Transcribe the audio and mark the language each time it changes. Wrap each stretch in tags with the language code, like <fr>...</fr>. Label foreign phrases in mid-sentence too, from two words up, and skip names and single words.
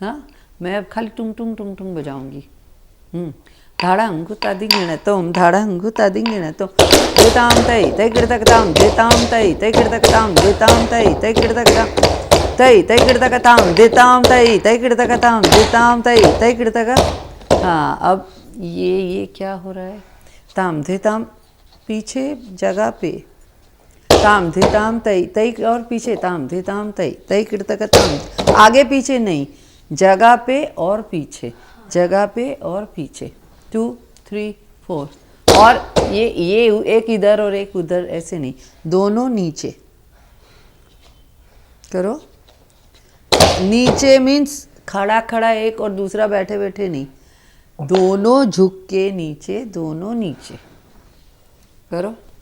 <hi>हाँ, मैं अब खाली टुंग टुंग टुंग टुंग बजाऊंगी। धाड़ांगु तादिंग गिणतोम धाड़ांगु तादिंग गिणतोम देताम तई तई गिड़तकताम देताम तई तई गिड़तकताम देताम तई तई गिड़तकताम तई तई गिड़तकताम देताम तई तई गिड़तकताम देताम तई तई गिड़तक। हाँ, अब ये क्या हो रहा है? ताम देताम पीछे जगह पे, ताम देताम तई तई और पीछे ताम देताम तई तई गिड़तकताम, आगे पीछे नहीं, जगह पे और पीछे, जगह पे और पीछे, 2 3 4। और ये एक इधर और एक उधर, ऐसे नहीं, दोनों नीचे करो। नीचे मीन्स खड़ा खड़ा एक और दूसरा बैठे बैठे नहीं, दोनों झुक के नीचे, दोनों नीचे करो।</hi>